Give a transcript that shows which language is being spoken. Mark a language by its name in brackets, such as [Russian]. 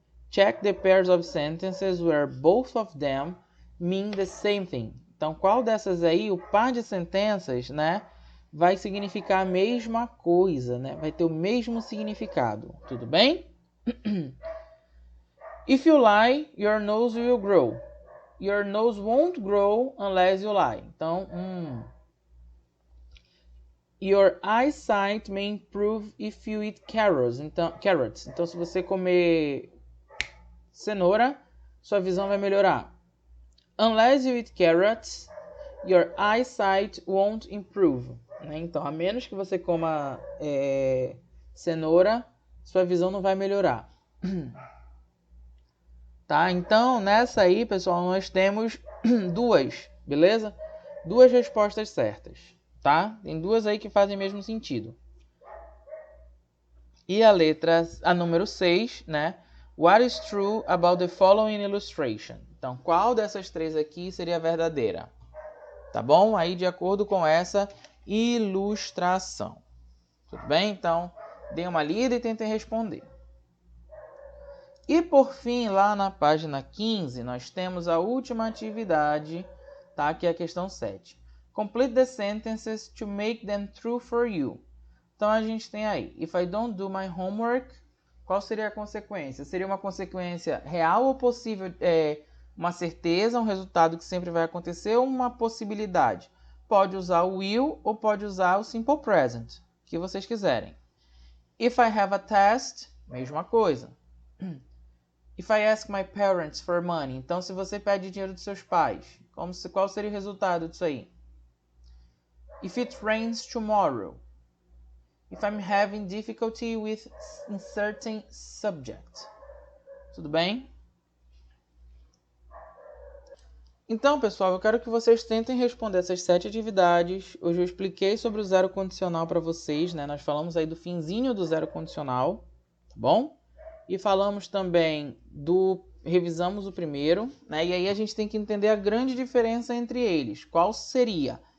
[English] Check the pairs of sentences where both of them mean the same thing. [Portuguese] Então, qual dessas aí, o par de sentenças, né, vai significar a mesma coisa, né? Vai ter o mesmo significado. Tudo bem? [English] If you lie, your nose will grow. Your nose won't grow unless you lie. Então, Your eyesight may improve if you eat carrots. [Portuguese] Então, se você comer cenoura, sua visão vai melhorar. [English] Unless you eat carrots, your eyesight won't improve. [Portuguese] Né? Então, a menos que você coma cenoura, sua visão não vai melhorar. Tá? Então, nessa aí, pessoal, nós temos duas, beleza? Duas respostas certas, tá? Tem duas aí que fazem o mesmo sentido. E a número 6, né? [English] What is true about the following illustration? [Portuguese] Então, qual dessas três aqui seria verdadeira? Tá bom? Aí, de acordo com essa ilustração. Tudo bem? Então, dê uma lida e tentem responder. E por fim, lá na página 15, nós temos a última atividade, tá? Que é a questão 7. [English] Complete the sentences to make them true for you. [Portuguese] Então a gente tem aí, [English] if I don't do my homework, [Portuguese] qual seria a consequência? Seria uma consequência real ou possível, uma certeza, um resultado que sempre vai acontecer, ou uma possibilidade? Pode usar o will ou pode usar o simple present. que vocês quiserem. [English] If I have a test, [Portuguese] mesma coisa. [English] If I ask my parents for money, [Portuguese] então se você pede dinheiro dos seus pais, qual seria o resultado disso aí? [English] If it rains tomorrow. If I'm having difficulty with inserting subject. [Portuguese] Tudo bem? Então, pessoal, eu quero que vocês tentem responder essas 7 atividades. Hoje eu expliquei sobre o zero condicional para vocês, né? Nós falamos aí do finzinho do zero condicional, tá bom? E falamos também revisamos o primeiro, né? E aí a gente tem que entender a grande diferença entre eles. Qual seria?